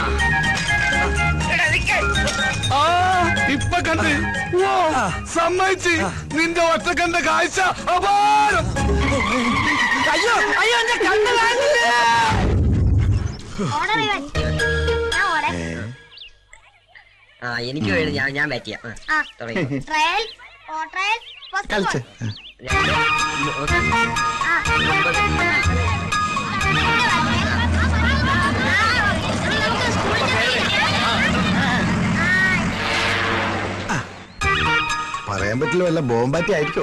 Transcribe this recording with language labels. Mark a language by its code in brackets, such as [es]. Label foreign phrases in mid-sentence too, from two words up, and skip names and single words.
[ml] ആ ഇപ്പൊ കണ്ട്. സമ്മതിച്ച്. നിന്റെ ഒറ്റക്കണ്ട കാഴ്ച അപാരം. അയ്യോ അയ്യോ, എന്റെ കണ്ണ് കാണില്ല. എനിക്ക് വേണ്ടി ഞാൻ ബാറ്റ് ചെയ്യാം. [hi] ट्रायल और ट्रायल [ml] കളിച്ച് പറയാൻ പറ്റില്ല, വല്ല ബോംബാറ്റി ആയിരിക്കോ?